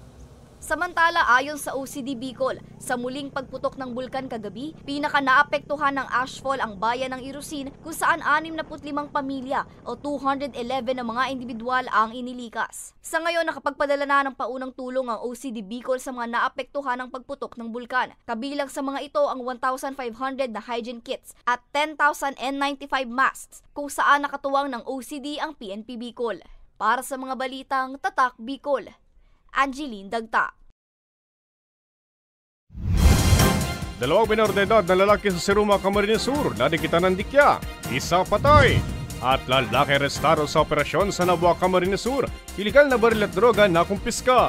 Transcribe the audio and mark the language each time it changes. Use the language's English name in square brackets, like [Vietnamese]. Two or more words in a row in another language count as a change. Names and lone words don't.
[Filipino] Samantala, ayon sa OCD Bicol, sa muling pagputok ng bulkan kagabi, pinaka-naapektuhan ng ashfall ang bayan ng Irosin kung saan 65 pamilya o 211 na mga individual ang inilikas. Sa ngayon, nakapagpadala na ng paunang tulong ang OCD Bicol sa mga naapektuhan ng pagputok ng bulkan. Kabilang sa mga ito ang 1,500 na [English] hygiene kits [Filipino] at 10,000 N95 masks kung saan nakatuwang ng OCD ang PNP Bicol. Para sa mga balitang Tatak Bicol, Angeline Dagta. 2 menor de edad na lalaki sa Siruma, Camarines Sur na dikitan ng dikya, isa patay. At lalaki arestado sa operasyon sa Nabua, Camarines Sur, iligal na baril at droga na kumpiska.